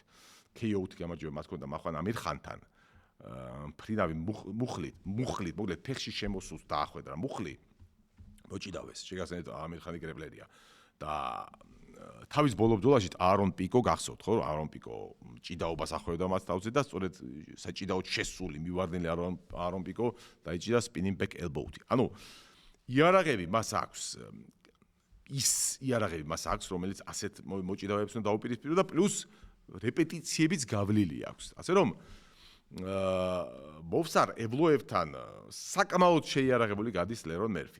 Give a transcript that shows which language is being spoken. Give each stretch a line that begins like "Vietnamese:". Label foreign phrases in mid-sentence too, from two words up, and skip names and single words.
Georgian: KO-ით გამარჯვება მას ჰქონდა მახვან ამირ ხანთან. ფრინავი მუხლით, მოკლედ ფეხში შემოსულს დაახვედრა მუხლი მოჭიდავეს. შეგახსენებთ ამირ ხანი კრებლერია და თავის ბოლო ბრძოლაში არონ პიკო გახსოვთ ხო? არონ პიკო ჭიდაობას ახვევდა მას თავზე და სწორედ საჭიდაოდ შესული მივარდნილი არონ პიკო დაიჭირა
English: spinning back elbow-ით.
Georgian: ანუ იარაღები მას აქვს რომელიც ასეთ მოჭიდავეებს უნდა დაუპირისპირო და პლუს რეპეტიციებიც გავლილი აქვს. ასე რომ მოვსარ ევლოევთან საკმაოდ შეიარაღებული გადის ლერონ მერფი.